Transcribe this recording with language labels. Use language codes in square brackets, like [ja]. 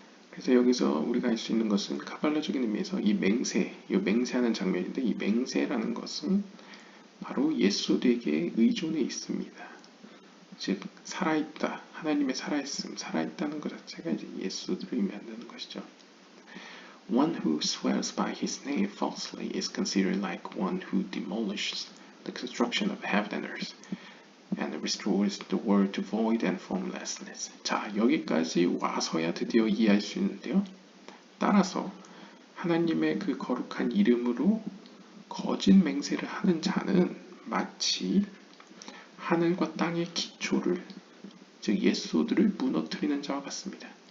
[ko] 그래서 여기서 우리가 알 수 있는 것은 카발라적인 의미에서 이 맹세, 이 맹세하는 장면인데 이 맹세라는 것은 바로 예소드에게 의존해 있습니다. 즉 살아있다, 하나님의 살아있음, 살아있다는 것 자체가 이제 예소드를 의미한다는 것이죠. [en] One who swears by his name falsely is considered like one who demolishes the construction of heaven and earth and restores the world to void and formlessness. [ko] 자, 여기까지 와서야 드디어 이해할 수 있는데요. 따라서 하나님의 그 거룩한 이름으로 거짓 맹세를 하는 자는 마치 하늘과 땅의 기초를, 즉 예소드를 무너뜨리는 자와 같습니다.